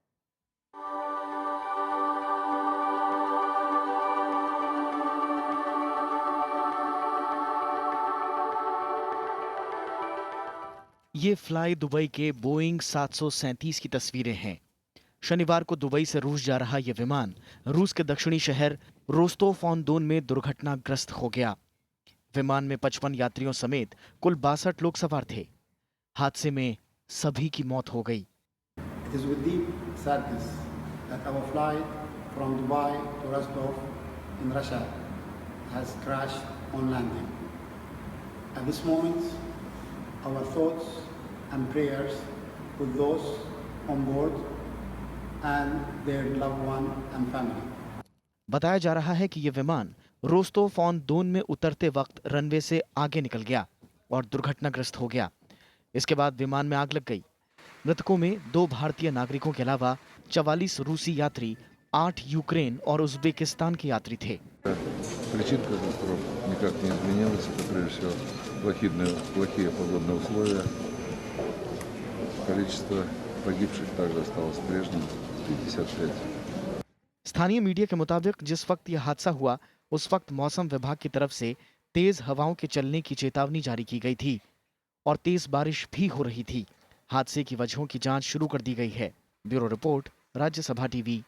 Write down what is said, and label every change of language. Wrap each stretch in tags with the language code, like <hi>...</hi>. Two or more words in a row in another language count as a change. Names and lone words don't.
<hi>ये फ्लाई दुबई के बोइंग 737 की तस्वीरें हैं। शनिवार को दुबई से रूस जा रहा यह विमान रूस के दक्षिणी शहर रोस्तोव-ऑन-दोन में दुर्घटनाग्रस्त हो गया। विमान में 55 यात्रियों समेत कुल 62 लोग सवार थे। हादसे में सभी की मौत हो गई।</hi> <en>It is with deep sadness that our flight from Dubai to Rostov in Russia has crashed on landing. At this moment, our thoughts and prayers with those on board and their loved one and family.</en> <hi>बताया जा रहा है कि यह विमान रोस्तोव-ऑन-दोन में उतरते वक्त रनवे से आगे निकल गया और दुर्घटनाग्रस्त हो गया। इसके बाद विमान में आग लग गई। मृतकों में 2 भारतीय नागरिकों के अलावा 44 रूसी यात्री, 8 यूक्रेन और उज्बेकिस्तान के यात्री थे।</hi> <ru>Причин катастроф никак не изменилось. Это прежде всего плохие погодные условия. Количество погибших также осталось прежним, 55.</ru> <hi>स्थानीय मीडिया के मुताबिक जिस वक्त यह हादसा हुआ उस वक्त मौसम विभाग की तरफ से तेज हवाओं के चलने की चेतावनी जारी की गई थी और तेज बारिश भी हो रही थी। हादसे की वजहों की जांच शुरू कर दी गई है। ब्यूरो रिपोर्ट, राज्यसभा टीवी।</hi>